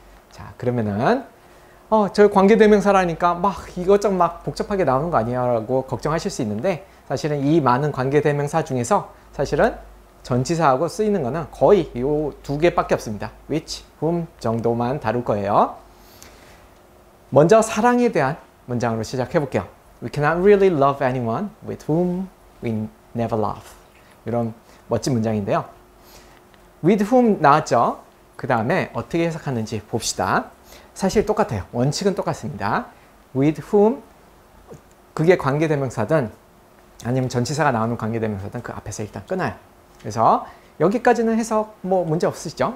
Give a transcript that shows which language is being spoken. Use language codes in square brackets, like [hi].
[ko] 자 그러면은 저 관계대명사라니까 막 이것저것 막 복잡하게 나오는 거 아니야 라고 걱정하실 수 있는데 사실은 이 많은 관계대명사 중에서 사실은 전치사하고 쓰이는 거는 거의 이 두 개밖에 없습니다. which, whom 정도만 다룰 거예요. 먼저 사랑에 대한 문장으로 시작해 볼게요. [en] We cannot really love anyone with whom we never love. [ko] 이런 멋진 문장인데요. with whom 나왔죠? 그 다음에 어떻게 해석하는지 봅시다. 사실 똑같아요. 원칙은 똑같습니다. with whom 그게 관계대명사든 아니면 전치사가 나오는 관계대명사든 그 앞에서 일단 끊어요. 그래서 여기까지는 해석 뭐 문제 없으시죠?